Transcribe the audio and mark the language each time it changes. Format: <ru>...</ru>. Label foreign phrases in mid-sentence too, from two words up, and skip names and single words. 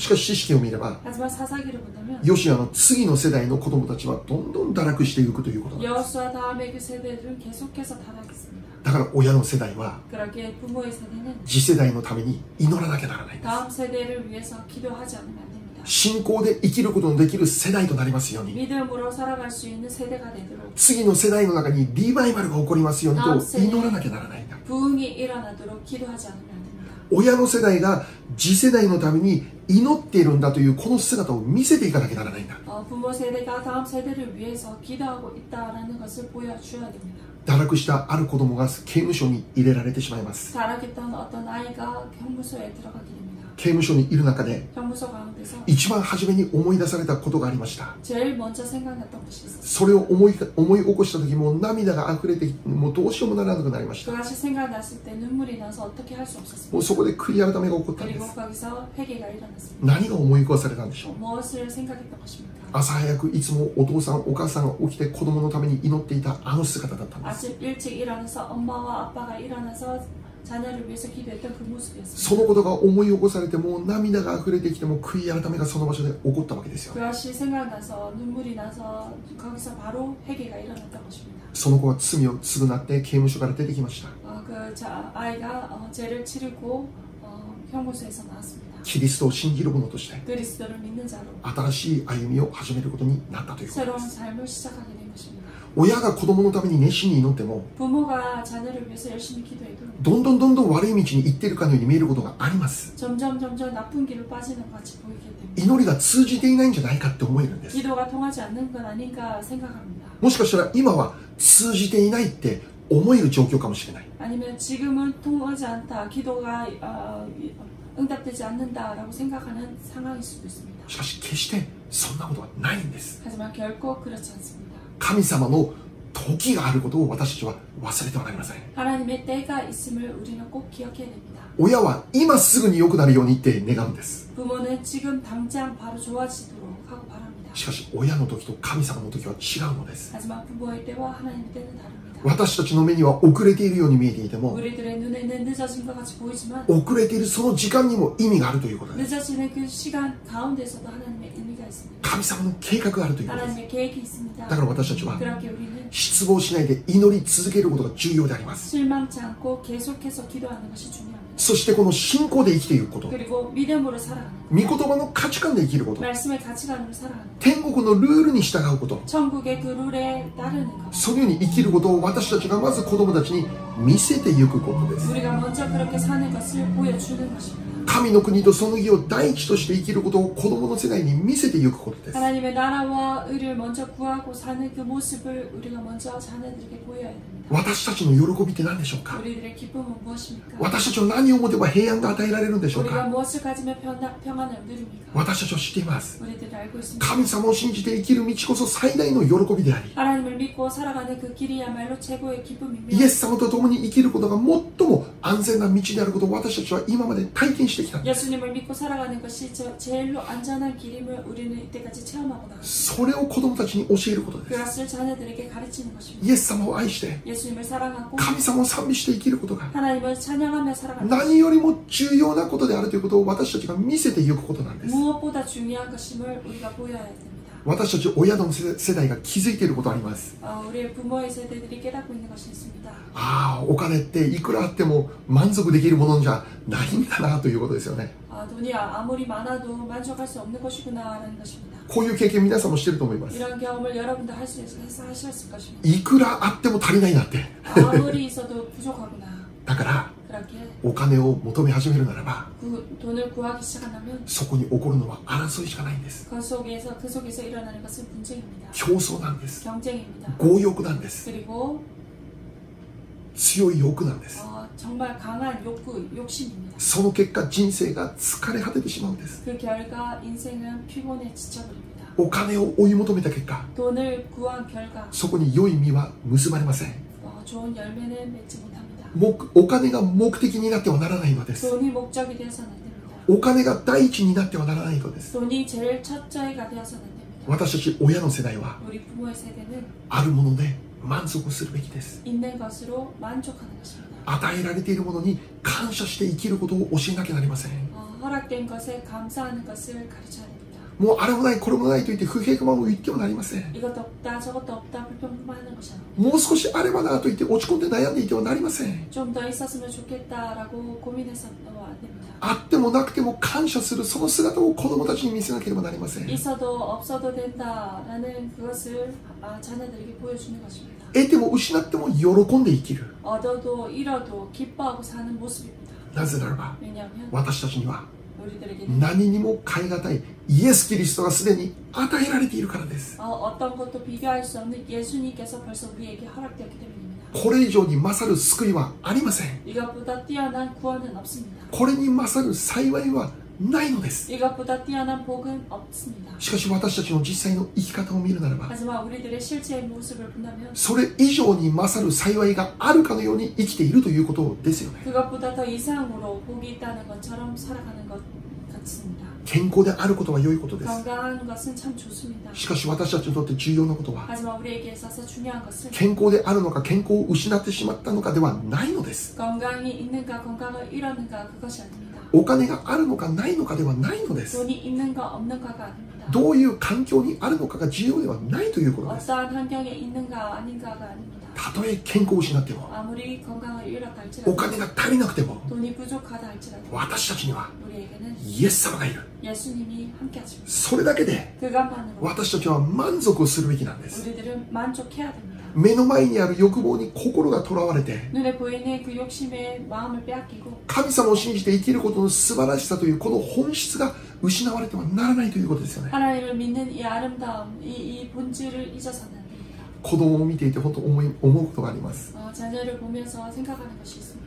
<ja>しかし知識を見れば、</ja> <ko>하지만 사사기를 본다면</ko> <ja>ヨシアの次の世代の子供たちはどんどん堕落していくということなんです。</ja> <ko>여호수아 다음에 그 세대들은 계속해서 타락했습니다.</ko> <ja>だから親の世代は</ja> <ko>그러기에 부모의 세대는</ko> <ja>次世代のために祈らなきゃならないんです。</ja> <ko>다음 세대를 위해서 기도하지 않으면 안 됩니다.</ko> <ja>信仰で生きることのできる世代となりますように、</ja> <ko>믿음으로 살아갈 수 있는 세대가 되도록</ko> <ja>次の世代の中にリバイバルが起こりますようにと祈らなきゃならないんだ。</ja> <ko>부흥이 일어나도록 기도하지 않으면 안 됩니다.</ko> <ja>親の世代が次世代のために祈っているんだというこの姿を見せていかなきゃならないんだ。</ja> <ko>부모 세대가 다음 세대를 위해서 기도하고 있다라는 것을 보여줘야 됩니다.</ko> <ja>堕落したある子供が刑務所に入れられてしまいます。</ja> <ko>타락했던 어떤 아이가 형무소에 들어가게 됩니다.</ko> <ja>刑務所にいる中で</ja> <ko>형무소 가운데서</ko> <ja>一番初めに思い出されたことがありました。</ja> <ko>제일 먼저 생각났던 것이 있었어요.</ko> <ja>それを思い起こした時もう涙が溢れてもうどうしようもならなくなりました。</ja> <ko>그것이 생각났을 때 눈물이 나서 어떻게 할 수</ko> <ja>もう</ja> <ko>없었습니다.</ko> <ja>そこで悔い改めが起こったんで</ja> <ko>그리고</ko> <ja>す。</ja> <ko>거기서 회개가 일어났습니다.</ko> <ja>何が思い起こされたんでしょう。</ja> <ko>무엇을 생각했던 것입니까?</ko> <ja>朝早くいつもお父さんお母さんが起きて子供のために祈っていたあの姿だったんです。</ja> <ko>아침 일찍 일어나서 엄마와 아빠가 일어나서 자녀를 위해서 기도했던 그</ko> <ja>そ</ja> <ko>모습이었습니다.</ko> <ja>のことが思い起こされてもう涙が溢れてきても悔い改めがその場所で起こったわけですよ。</ja> <ko>그것이 생각나서 눈물이 나서 거기서 바로 회개가 일어났던 것입니다.</ko> <ja>その子は罪を償って刑務所から出てきました。</ja> <ko>아이가 죄를 치르고 형무소에서 나왔습니다.</ko> <ja>キリストを信じる者として</ja> <ko>그리스도를 믿는 자로</ko> <ja>新しい歩みを始めることになったということで</ja> <ko>새로운</ko> <ja>す。</ja> <ko>삶을 시작하게 된 것입니다.</ko> <ja>親が子供のために熱心に祈っても</ja> <ko>부모가 자녀를 위해서 열심히 기도해도</ko> <ja>どんどん悪い道に行っているかのように見えることがあります。</ja> <ko>점점 나쁜 길을 빠지는 것 같이 보이게 됩니다.</ko> <ja>祈りが通じていないんじゃないかって思えるんです。</ja> <ko>기도가 통하지 않는 건 아닌가 생각합니다.</ko> <ja>もしかしたら今は通じていないって思える状況かもしれない。</ja> <ko>아니면 지금은 통하지 않다, 기도가 응답되지 않는다라고 생각하는 상황일 수도 있습니다.</ko> <ja>しかし決してそんなことはないんです。</ja> <ko>하지만 결코 그렇지 않습니다.</ko> <ja>神様の時があることを私たちは忘れてはなりません。</ja> <ko>하나님의 때가 있음을 우리는 꼭 기억해야 됩니다.</ko> <ja>親は今すぐに良くなるようにって願うんです。</ja> <ko>부모는 지금 당장 바로 좋아지도록 하고 바랍니다.</ko> <ja>しかし親の時と神様の時は違うのです。</ja> <ko>하지만 부모의 때와 하나님의 때는 다릅니다.</ko> <ja>私たちの目には遅れているように見えていても</ja> <ko>우리들의 눈에는 늦어진 것 같이 보이지만</ko> <ja>遅れているその時間にも意味があるということです。</ja> <ko>늦어지는 그 시간 가운데서도 하나님의 의미가 있습니다.</ko> <ja>神様の計画があるということです。</ja> <ko>하나님의 계획이 있습니다.</ko> <ja>だから私たちは</ja> <ko>그렇게 우리는</ko> <ja>失望しないで祈り続けることが重要であります。</ja> <ko>실망치 않고 계속해서 기도하는 것이 중요합니다.</ko> <ja>そしてこの信仰で生きていくこと、</ja> <ko>그리고 믿음으로 살아가는</ko> <ja>御言葉の価値観で生きること、</ja> <ko>말씀의 가치관으로 살아가는</ko> <ja>天国のルールに従うこと、</ja> <ko>천국의 그 룰에 따르는 것</ko> <ja>そのように生きることを私たちがまず子供たちに見せていくことです。</ja> <ko>우리가 먼저 그렇게 사는 것을 보여주는 것입니다.</ko> <ja>神の国とその義を第一として生きることを子供の世代に見せていくことです。</ja> <ko>하나님의 나라와 의를 먼저 구하고 사는 그 모습을 우리가 먼저 자녀들에게 보여야 됩니다.</ko> <ja>私たちの喜びって何でしょうか。</ja> <ko>우리들의 기쁨은 무엇입니까?</ko> <ja>私たちは何を持てば平安が与えられるんでしょう</ja> <ko>우리가</ko> <ja>か。</ja> <ko>무엇을 가지면 평안을 누립니까?</ko> <ja>私たちは知っています。</ja> <ko>우리들이 알고 있습니다.</ko> <ja>神様を信じて生きる道こそ最大の喜びであり、</ja> <ko>하나님을 믿고 살아가는 그 길이야말로 최고의 기쁨이며</ko> <ja>イエス様と共に生きることが最も安全な道であることを私たちは今まで体験してきたんです。</ja> <ko>예수님을 믿고 살아가는 것이 제일로 안전한 길임을 우리는 이때까지 체험하고 나왔습니다.</ko> <ja>それを子供たちに教えることです。</ja> <ko>그것을 자녀들에게 가르치는 것입니다.</ko> <ja>イエス様を愛して</ja> <ko>예수님을 사랑하고</ko> <ja>神様を賛美して生きることが</ja> <ko>하나님을 찬양하며 살아가는 것이</ko> <ja>何よりも重要なことであるということを私たちが見せていくことなんです。</ja> <ko>무엇보다 중요한 것임을 우리가 보여야 됩니다.</ko> <ja>私たち親の世代が気づいていることあります。</ja> <ko>우리의 부모의 세대들이 깨닫고 있는 것이 있습니다.</ko> <ja>お金っていくらあっても満足できるものじゃないんだなということですよね。</ja> <ko>돈이 아무리 많아도 만족할 수 없는 것이구나라는 것입니다.</ko> <ja>こういう経験皆さんもしてると思います。</ja> <ko>이런 경험을 여러분도 하셨을 것입니다.</ko> <ja>いくらあっても足りないなって。</ja> <ko>아무리 있어도 부족하구나.</ko> <ja>だから</ja> <ko>그렇게</ko> <ja>お金を求め始めるならば</ja> <ko>돈을 구하기 시작한다면</ko> <ja>そこに起こるのは争いしかないんです。</ja> <ko>그 속에서 일어나는 것은 분쟁입니다.</ko> <ja>競争なんです。</ja> <ko>경쟁입니다.</ko> <ja>強欲なんです。</ja> <ko>그리고</ko> <ja>強い欲なんです。</ja> <ko>정말 강한 욕심입니다.</ko> <ja>その結果人生が疲れ果ててしまうんです。</ja> <ko>그 결과 인생은 피곤해 지쳐버립니다.</ko> <ja>お金を追い求めた結果</ja> <ko>돈을 구한 결과</ko> <ja>そこに良い実は結ばれません。</ja> <ko>좋은 열매는 맺지 못합니다.</ko> <ja>お金が目的になってはならないのです。</ja> <ko>돈이 목적이 되어서는 안 됩니다.</ko> <ja>お金が第一になってはならないのです。</ja> <ko>돈이 제일 첫째가 되어서는 안 됩니다.</ko> <ja>私たち親の世代は</ja> <ko>우리 부모의 세대는</ko> <ja>あるもので満足するべきです。</ja> <ko>있는 것으로 만족하는 것입니다.</ko> <ja>与えられているものに感謝して生きることを教えなきゃなりません。</ja> <ko>허락된 것에 감사하는 것을 가르쳐야 됩니다.</ko> <ja>もうあれもないこれもないと言って不平不満を言ってはなりません。</ja> <ko>이것도 없다 저것도 없다 불평불만하는 것이 아닙니다.</ko> <ja>もう少しあればなと言って落ち込んで悩んでいてはなりません。</ja> <ko>좀 더 있었으면 좋겠다라고 고민해서는 안 됩니다.</ko> <ja>あってもなくても感謝するその姿を子供たちに見せなければなりません。</ja> <ko>있어도 없어도 된다라는 그것을 자녀들에게 보여주는 것입니다.</ko> <ja>得ても失っても喜んで生きる。</ja> <ko>얻어도 잃어도 기뻐하고 사는 모습입니다.</ko> <ja>なぜならば</ja> <ko>왜냐하면</ko> <ja>私たちには</ja> <ko>우리들에게는</ko> <ja>何にも代え難いイエス・キリストがすでに与えられているからです。</ja> <ko>어떤 것도 비교할 수 없는 예수님께서 벌써 우리에게 허락되었기 때문입니다.</ko> <ja>これ以上に勝る救いはありません。</ja> <ko>이것보다 뛰어난 구원은 없습니다.</ko> <ja>これに勝る幸いはないのです。</ja> <ko>이것보다 뛰어난 복은 없습니다.</ko> <ja>しかし私たちの実際の生き方を見るならば</ja> <ko>하지만 우리들의 실제의 모습을 본다면</ko> <ja>それ以上に勝る幸いがあるかのように生きているということですよね。</ja> <ko>그것보다 더 이상으로 복이 있다는 것처럼 살아가는 것 같습니다.</ko> <ja>健康であることは良いことです。</ja> <ko>건강한 것은 참 좋습니다.</ko> <ja>しかし私たちにとって重要なことは</ja> <ko>하지만 우리에게 있어서 중요한 것은</ko> <ja>健康であるのか健康を失ってしまったのかではないのです。</ja> <ko>건강이 있는가 건강을 잃었는가 그것이 아닙니다.</ko> <ja>お金があるのかないのかではないのです。</ja> <ko>돈이 있는가 없는가가 아닙니다.</ko> <ja>どういう環境にあるのかが重要ではないということです。</ja> <ko>어떠한 환경에 있는가 아닌가가 아닙니다.</ko> <ja>たとえ健康を失っても</ja> <ko>아무리 건강을 잃었다</ko> <ja>お</ja> <ko>할지라도</ko> <ja>金が足りなくても</ja> <ko>돈이 부족하다 할지라도</ko> <ja>私たちには</ja> <ko>우리에게는</ko> <ja>イエス様がいる。</ja> <ko>예수님이 함께 하십니다.</ko> <ja>それだけで</ja> <ko>그것만으로</ko> <ja>私たちは満足をするべきなんです。</ja> <ko>우리들은 만족해야 됩니다.</ko> <ja>目の前にある欲望に心がとらわれて</ja> <ko>눈에 보이는 그 욕심에 마음을 빼앗기고</ko> <ja>神様を信じて生きることの素晴らしさというこの本質が失われてはならないということですよね。</ja> <ko>하나님을 믿는 이 아름다움, 이 본질을 잊어서는 안 됩니다.</ko> <ja>子供を見ていて本当思うことがあります。</ja> <ko>자녀를 보면서 생각하는 것이 있습니다.</ko>